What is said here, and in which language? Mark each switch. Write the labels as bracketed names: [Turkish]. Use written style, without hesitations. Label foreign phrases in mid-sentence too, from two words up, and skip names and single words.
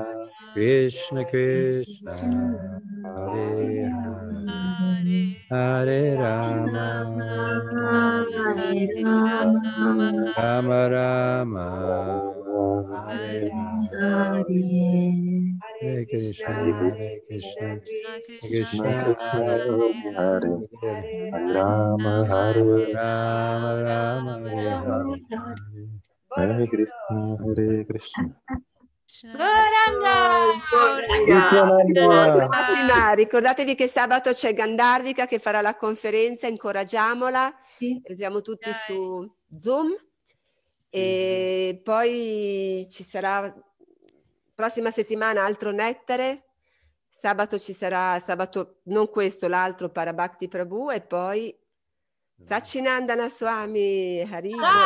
[Sanskrit] Krishna Krishna, Hare Hare, Hare Rama, Rama Rama, Hare Hare Krishna, Hare Krishna, Krishna Hare Hare Rama, Hare Rama Rama, Hare Hare. Hare Krishna, Hare Krishna. [Italian] Massima, ricordatevi che sabato c'è Gandharvika che farà la conferenza, incoraggiamola, vediamo tutti su Zoom e poi ci sarà prossima settimana altro nettare, sabato ci sarà, sabato non questo, l'altro Parabhakti Prabhu e poi Sachinandana Swami Haribo.